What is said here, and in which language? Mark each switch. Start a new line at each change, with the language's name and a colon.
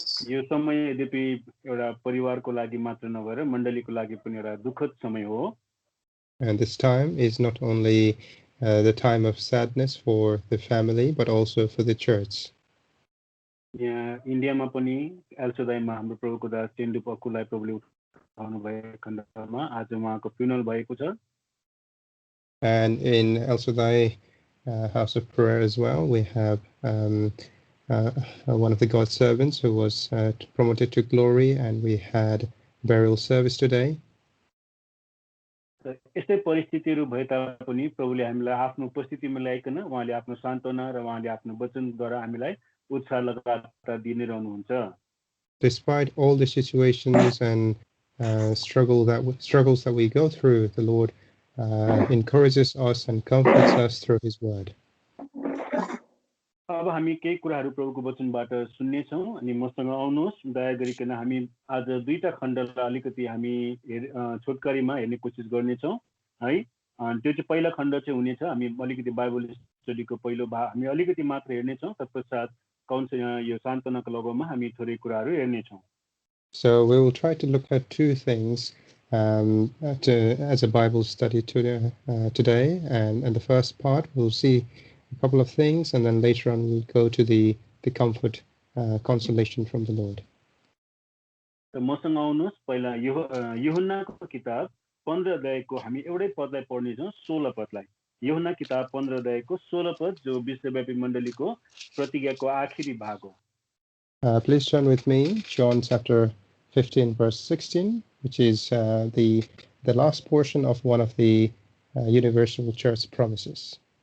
Nepali: यो समय यद्यपि एउटा परिवारको लागि मात्र नभएर मण्डलीको लागि पनि एउटा दुःखद समय हो
English: And this time is not only the time of sadness for the family, but also for the church.
Nepali: यहाँ इन्डियामा पनि एल्सोदाईमा हाम्रो प्रभुको दास चेन्डु पक्कुलाई प्रभुले उठाउनु भएको खण्डमा आज उहाँको फ्युनल भएको छ
English: And in El Shaddai House of Prayer as well, we have one of the God's servants who was promoted to glory, and we had burial service today.
Nepali: यस्तै परिस्थितिहरू भए तापनि प्रभुले हामीलाई आफ्नो उपस्थितिमा ल्याइकन उहाँले आफ्नो सान्त्वना र उहाँले आफ्नो वचनद्वारा हामीलाई उत्साह लगातार दिने रहनुहुन्छ
English: Despite all the situations and struggles that we go through, the Lord encourages us and comforts us through His word.
Nepali: अब हामी केही कुराहरू प्रभुको वचनबाट सुन्नेछौँ अनि मसँग आउनुहोस् दया गरिकन हामी आज दुईटा खण्डलाई अलिकति हामी छोटकरीमा हेर्ने कोसिस गर्नेछौँ है त्यो चाहिँ पहिला खण्ड चाहिँ हुनेछ हामी अलिकति बाइबल स्टडीको पहिलो भाग हामी अलिकति मात्र हेर्नेछौँ तत्पश्चात यो सान्त्वनाको लगमा हामी थोरै कुराहरू हेर्नेछौँ
English: So we will try to look at two things as a Bible study today, and the first part we'll see a couple of things, and then later on we'll go to the comfort, consolation from the Lord.
Nepali: मसँग आउनुहोस् पहिला यूहन्नाको किताब 15 अध्यायको हामी एउटै पदलाई पढ्नेछौँ 16 पदलाई यूहन्ना किताब 15 अध्यायको 16 पद जो विश्वव्यापी मण्डलीको प्रतिज्ञाको आखिरी भाग हो
English: Please turn with me John chapter 15 verse 16, which is the last portion of one of the universal church promises.